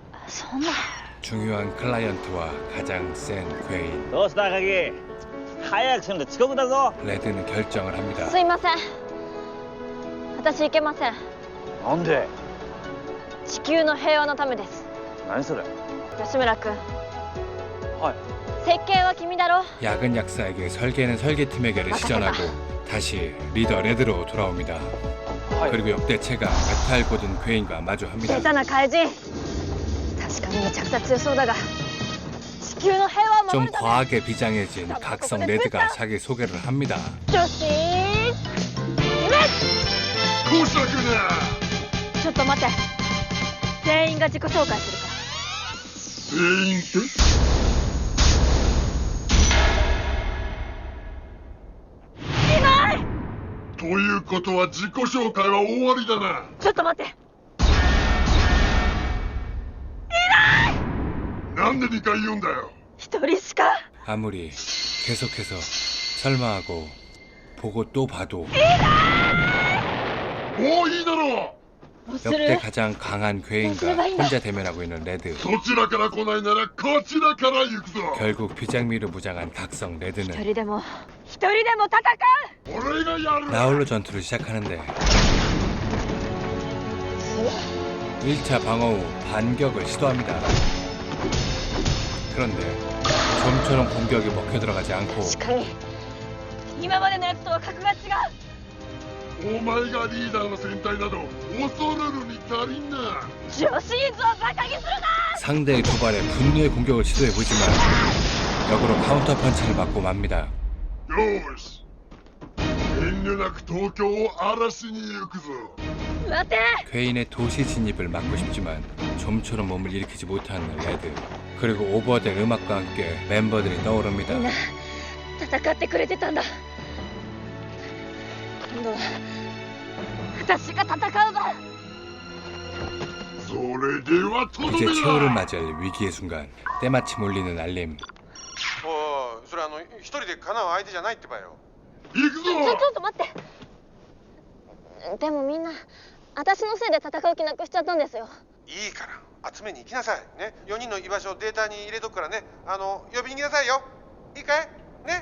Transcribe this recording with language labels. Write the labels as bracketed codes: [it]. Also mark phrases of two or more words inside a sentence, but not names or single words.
[ja] そんな。 [ko] 중요한 클라이언트와 가장 센 괴인. [ja] どうした高木早くしんと遅刻だぞ [ko] 레드는 결정을 합니다. [ja] すいません。私行けません。なんで？地球の平和のためです。何それ？吉村君、はい。設計は君だろ。 [ko] 야근 약사에게 설계는 설계팀에게를 시전하고 다시 리더 레드로 돌아옵니다. 그리고 역대체가 메탈 고든 괴인과 마주합니다. [ja] 下手な怪人、確かにめちゃくちゃ強そうだが地球の平和を 좀 守るため [ko] 과하게 비장해진 각성 레드가 자기 소개를 합니다. [ja] 女子夢。こうしたくな。ちょっと待って、全員が自己紹介するから。全員っていない。ということは自己紹介は終わりだな。ちょっと待って、なんで2回言うんだよ。一人しか。 [ko] 아무리 계속해서 설마하고 보고 또 봐도 [ja] もういいだろ [ko] 역대 가장 강한 괴인과 혼자 대면하고 있는 레드. [ja] う。そちらから来ないならこちらから行くぞ。 [ko] 결국 비장미로 무장한 각성 [ja] 一 레드는 人でも戦う。俺がやる。 [ko] 나홀로 전투를 시작하는데 1차 방어 후 반격을 시도합니다. 그런데 좀처럼 공격이 먹혀 들어가지 않고 [ja] 確かに今までのやつとは格が違う。お前がリーダーの戦隊など恐るるに足りんな。女子イズをバカにするな。 [ko] 상대의 도발에 분노의 공격을 시도해보지만 역으로 카운터 펀치를 맞고 맙니다. [ja] よーし、遠慮なく東京を荒らしに行くぞ。待て。 [ko] 괴인의 도시 진입을 막고 싶지만 좀처럼 몸을 일으키지 못하는 레드. 그리고 오버된 음악과 함께 멤버들이 떠오릅니다. [ja] みんな戦ってくれてたんだ。今度は私が戦うぞ。それではとどめ 이제 だ。 [ko] 최후를 맞을 위기의 순간 때마침 울리는 알림. [ja] おい、それ一人でかなう相手じゃないってばよ。行くぞ。ちょっと待って。でもみんな私のせいで戦う気なくしちゃったんですよ。いいから集めに行きなさいね。4人の居場所をデータに入れとくからね。呼びに来なさいよ。いいかいね。